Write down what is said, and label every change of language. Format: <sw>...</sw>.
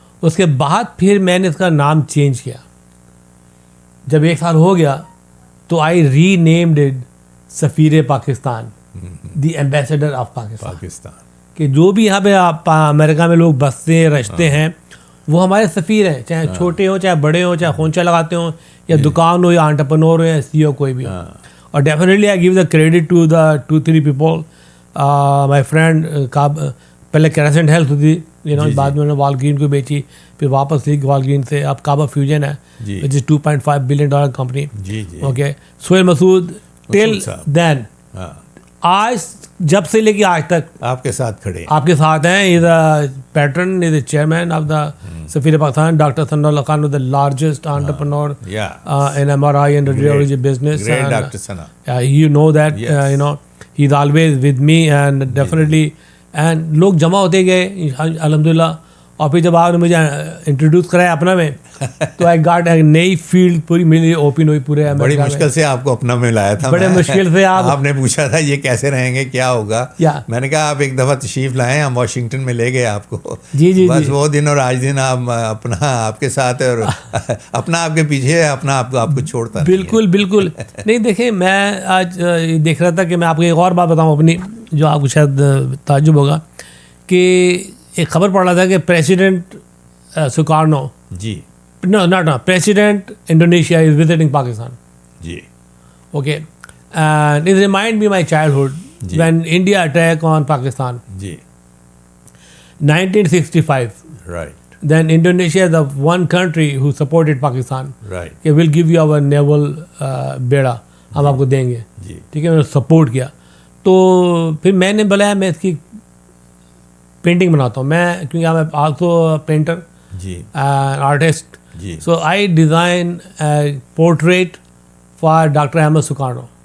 <ur>اس کے بعد پھر میں نے اس کا نام چینج کیا. جب 1 سال ہو گیا تو</ur> <en>I renamed it Safeer Pakistan, the ambassador of Pakistan.</en> <ur>کہ جو بھی یہاں پہ امریکہ میں لوگ بستے ہیں, رہتے ہیں, وہ ہمارے سفیر ہیں, چاہے چھوٹے ہوں, چاہے بڑے ہوں, چاہے خونچہ لگاتے ہوں, یا دکان ہو, یا انٹرپرنور ہو, یا CEO کوئی بھی ہو.</ur> <en>اور definitely I give the credit to the 2-3 people. My friend</en> <ur>پہلے کیرسنٹ ہیلتھ ہوتی, بعد میں انہوں نے والگرین کو بیچی, پھر واپس لی والگرین سے.</ur> <en>اب کعبہ فیوژن ہے وچ از $2.5 billion کمپنی. اوکے.</en> <ur>سہیل مسعود</ur> <en>till then</en> <ur>آج جب سے لے کے آج تک آپ کے ساتھ کھڑے, آپ کے ساتھ ہیں.</ur> <en>Is a patron, is a chairman of the Safeer Pakistan. Doctor Sanaullah Khan, the largest entrepreneur in MRI and radiology business. Great Dr. Sana. You know that, he's always with me and definitely.</en> <ur>And لوگ جمع ہوتے گئے الحمدللہ. اور پھر جب آپ نے مجھے انٹروڈیوس کرایا اپنا میں, تو</ur> <en>I got</en> <ur>ایک نئی فیلڈ پوری میری اوپن ہوئی پورے. بڑی مشکل سے آپ کو اپنا میں لایا تھا, بڑے مشکل سے. آپ نے پوچھا تھا یہ کیسے رہیں گے, کیا ہوگا. میں نے کہا آپ ایک دفعہ تشریف لائیں, ہم واشنگٹن میں لے گئے آپ کو. جی. بس وہ دن اور آج دن آپ اپنا آپ کے ساتھ ہے, اور اپنا آپ کے پیچھے ہے, اپنا آپ کو چھوڑتا. بالکل بالکل نہیں. دیکھیں میں آج دیکھ رہا تھا کہ میں آپ کو ایک اور بات بتاؤں اپنی, جو آپ کو شاید تعجب ہوگا, کہ ایک خبر پڑھ رہا تھا کہ president</ur> <en>Sukarno.</en> <ur>جی</ur> <en>No. President Indonesia is visiting Pakistan.</en> <ur>جی</ur> <en>Okay. And it reminds me of my childhood</en> <ur>Ji.</ur> <en>when India attacked on Pakistan.</en> <ur>جی</ur> <en>1965. Right Then Indonesia is the one country who supported Pakistan. Right</en> <ur>کہ</ur> <en>we'll give you our naval</en> <ur>بیڑا ہم آپ کو دیں گے. جی ٹھیک ہے میں نے سپورٹ کیا. تو پھر میں نے بولا میں اس کی پینٹنگ بناتا ہوں میں کیونکہ میں also painter جی artist. جی</ur> <en>So I design portrait for doctor Ahmed Sukarno.</en>